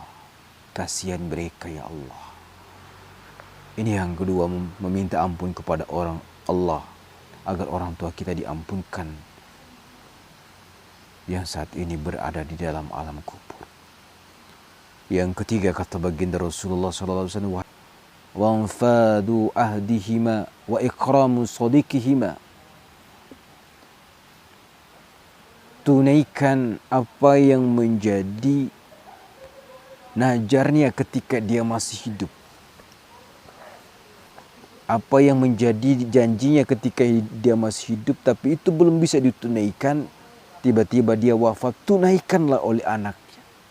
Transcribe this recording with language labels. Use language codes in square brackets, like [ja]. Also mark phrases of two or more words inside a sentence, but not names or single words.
[id] Kasihan mereka [ar] يا الله. [id] Ini yang kedua, meminta ampun kepada orang Allah agar orang tua kita diampunkan yang saat ini berada di dalam alam kubur. Yang ketiga, kata baginda Rasulullah SAW, [ar] وإنفاذ عهدهما وإكرام صديقهما. [id] Tunaikan apa yang menjadi najarnya ketika dia masih hidup. Apa yang menjadi janjinya ketika dia masih hidup tapi itu belum bisa ditunaikan, tiba-tiba dia wafat, tunaikanlah oleh anaknya.